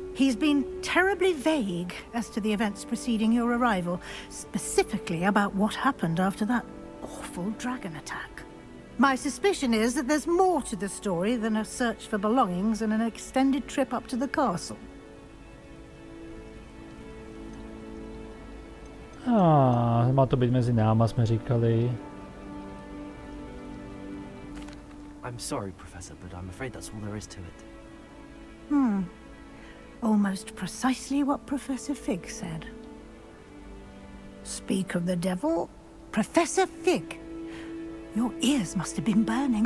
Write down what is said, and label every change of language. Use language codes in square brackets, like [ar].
[en] He's been terribly vague as to the events preceding your arrival, specifically about what happened after that awful dragon attack. My suspicion is that there's more to the story than a search for belongings and an extended trip up to the castle. [cs] Má to být mezi náma, jsme říkali. [en] I'm sorry, Professor, but I'm afraid that's all there is to it. Almost precisely what Professor Fig said. Speak of the devil, Professor Fig. Your ears must have been burning.